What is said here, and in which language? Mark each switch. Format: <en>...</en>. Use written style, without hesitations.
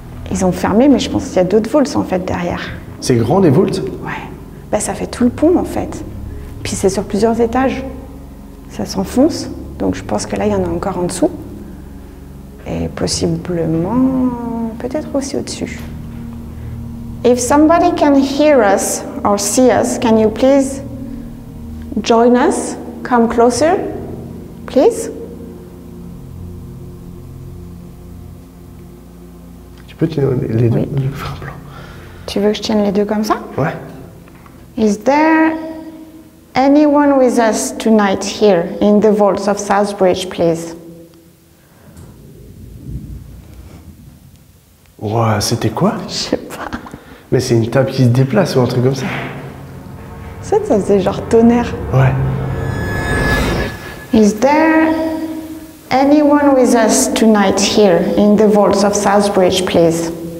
<fr>Ils ont fermé, mais je pense qu'il y a d'autres volts en fait derrière. C'est grand les volts? Ouais. Bah, ça fait tout le pont en fait. Puis c'est sur plusieurs étages. Ça s'enfonce. Donc je pense que là, il y en a encore en dessous. Et possiblement, peut-être aussi au-dessus.</fr> <en>If somebody can hear us or see us, can you please join us? Come closer, please.</en> <fr>Tu peux tenir les deux? Oui. Je vais faire un plan. Tu veux que je tienne les deux comme ça? Ouais.</fr> <en>Is there anyone with us tonight here in the vaults of Southbridge, please?</en> <fr>Ouah, c'était quoi? Je sais pas. Mais c'est une table qui se déplace ou un truc comme ça? Ça faisait genre tonnerre. Ouais.</fr> <en>Is there anyone with us tonight here in the vaults of Southbridge, please?</en>